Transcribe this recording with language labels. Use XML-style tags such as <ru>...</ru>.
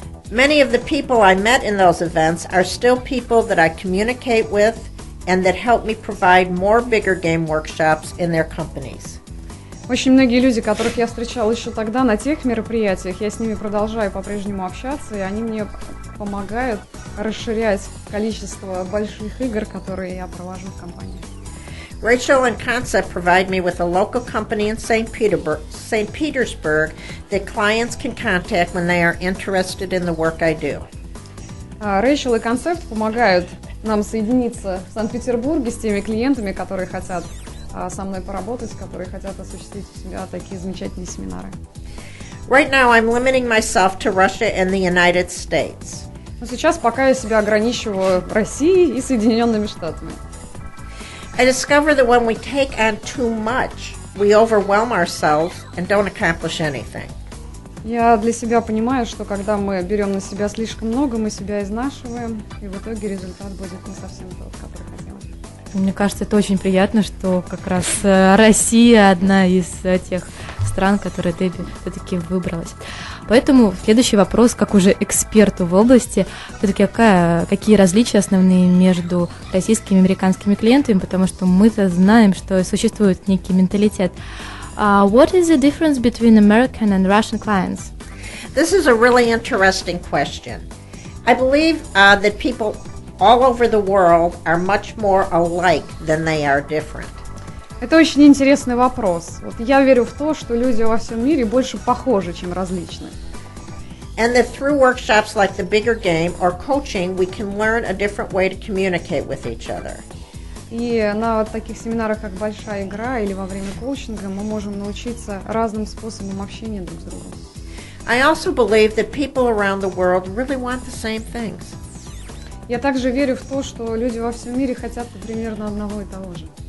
<en>Many of the people I met in those events are still people that I communicate with and that help me provide more bigger game workshops in their companies.</en> <ru>Очень многие люди, которых я встречала еще тогда на тех мероприятиях, я с ними продолжаю по-прежнему общаться, и они мне помогают расширять количество больших игр, которые я провожу в компании.</ru> <en>Rachel and Concept provide me with a local company in St. Petersburg that clients can contact when they are interested in the work I do.</en> <ru>Рэйчел и Концепт помогают нам соединиться в Санкт-Петербурге с теми клиентами, которые хотят со мной поработать, которые хотят осуществить у себя такие замечательные семинары.</ru> <en>Right now I'm limiting myself to Russia and the United States.</en> <ru>Но сейчас пока я себя ограничиваю Россией и Соединенными Штатами.</ru> <en>I discover that when we take on too much, we overwhelm ourselves and don't accomplish anything.</en> <ru>Я для себя понимаю, что когда мы берем на себя слишком много, мы себя изнашиваем, и в итоге результат будет не совсем тот, который хотелось. Мне кажется, это очень приятно, что как раз Россия одна из тех стран, которые Дебби все-таки выбралась. Поэтому следующий вопрос, как уже эксперту в области, все-таки какие различия основные между российскими и американскими клиентами, потому что мы-то знаем, что существует некий менталитет.</ru> <en>What is the difference between American and Russian clients? This is a really interesting question. I believe that people all over the world are much more alike than they are different.</en> <ru>Это очень интересный вопрос. Вот я верю в то, что люди во всем мире больше похожи, чем различны.</ru> <en>And that through workshops like the Bigger Game or coaching, we can learn a different way to communicate with each other.</en> <ru>И на вот таких семинарах, как «Большая игра» или во время коучинга, мы можем научиться разным способам общения друг с другом.</ru> <en>I also believe that people around the world really want the same things.</en> <ru>Я также верю в то, что люди во всем мире хотят примерно одного и того же.</ru>